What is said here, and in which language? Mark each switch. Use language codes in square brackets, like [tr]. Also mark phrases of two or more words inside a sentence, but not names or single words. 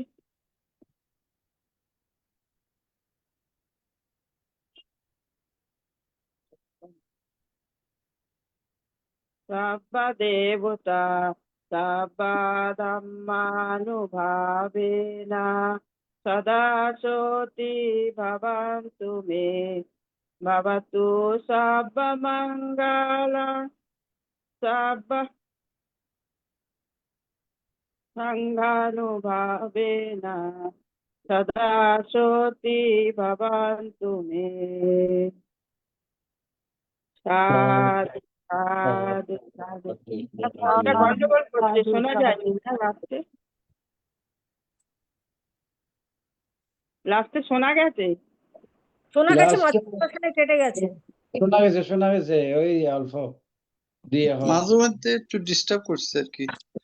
[pi] sabba devata sabba dhammanubhavena sada soti bhavantu me bhavatu sabba mangala sabba sanghanubhavena sada soti bhavantu me sadhu sadhu sadhu [bn] এটা গন্ডগোল করছে শোনা যায়নি না লাস্টে শোনা গেছে শোনা গেছে, Last মাঝখানে কেটে গেছে। শোনা গেছে ওই অল্প দিয়ে হয় মাঝে মধ্যে একটু ডিস্টার্ব করছে আর কি।